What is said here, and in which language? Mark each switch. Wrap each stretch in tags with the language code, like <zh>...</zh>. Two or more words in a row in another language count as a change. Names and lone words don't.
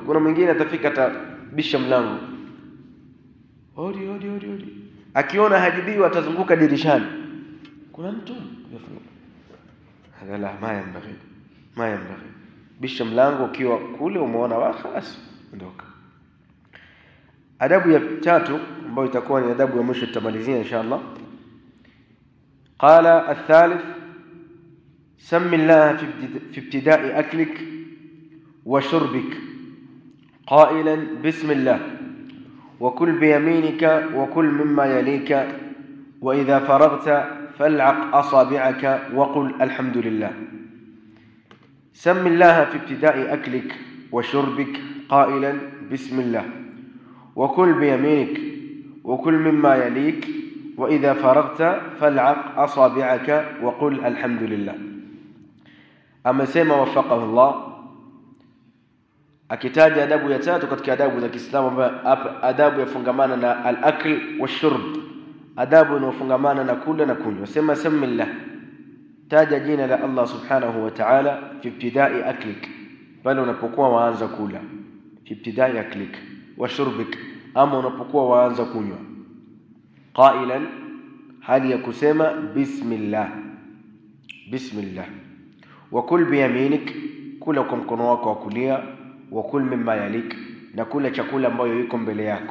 <sw>Kuna mwingine atafika atabisha mlango, hodi, akiona hajibiwa atazunguka dirishani, kuna mtu</sw> <ar>هذا لا ما ينبغي.</ar> <sw>Bisha mlango ukiwa kule umeona khalas, ondoka. Adabu ya tatu ambayo itakuwa ni adabu ya mwisho tutamalizia inshallah.</sw> <ar>Qala الثالث سم الله في ابتداء أكلك وشربك قائلا بسم الله وكل بيمينك وكل مما يليك وإذا فرغت فالعق أصابعك وقل الحمد لله. سم الله في ابتداء أكلك وشربك قائلا بسم الله وكل بيمينك وكل مما يليك وإذا فرغت فالعق أصابعك وقل الحمد لله. أما سيما وفقه الله</ar> <sw>akitaja adabu ya tatu katika adabu za Kiislamu, adabu yafungamana na</sw> <ar>الأكل والشرب,</ar> <sw>adabu inayofungamana na kula na kunywa. Sema samillah, taja jina la Allah</sw> <ar>سبحانه وتعالى في ابتداء أكلك,</ar> <sw>pale unapokuwa waanza kula,</sw> <ar>في ابتداء أكلك وشربك,</ar> <sw>ama unapokuwa waanza kunywa, qailan, hali ya kusema bismillah,</sw> <ar>وكل بيمينك,</ar> <sw>kula kwa mkono wako wa kulia,</sw> <ar>وكل مما يليك,</ar> <sw>na kula chakula ambayo iko mbele yako.</sw>